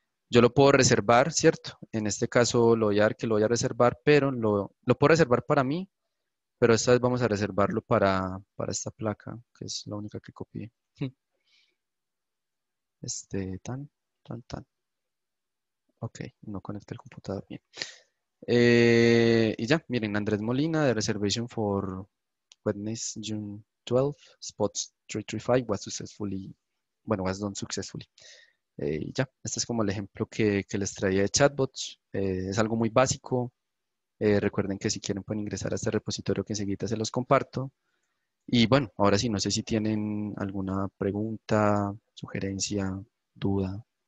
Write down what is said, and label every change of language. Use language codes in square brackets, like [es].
[es] Yo lo puedo reservar, ¿cierto? En este caso lo voy a dar que lo voy a reservar, pero lo puedo reservar para mí, pero esta vez vamos a reservarlo para esta placa, que es la única que copié. Tan, tan, tan. Ok, no conecté el computador bien. Y ya, miren, [en] Andrés Molina, the reservation for Wednesday, June 12, spots 335 was successfully, [es] bueno, [en] was done successfully. [es] Y ya, este es como el ejemplo que les traía de chatbots. Es algo muy básico. Recuerden que si quieren pueden ingresar a este repositorio que enseguida se los comparto. Y bueno, ahora sí, no sé si tienen alguna pregunta, sugerencia, duda.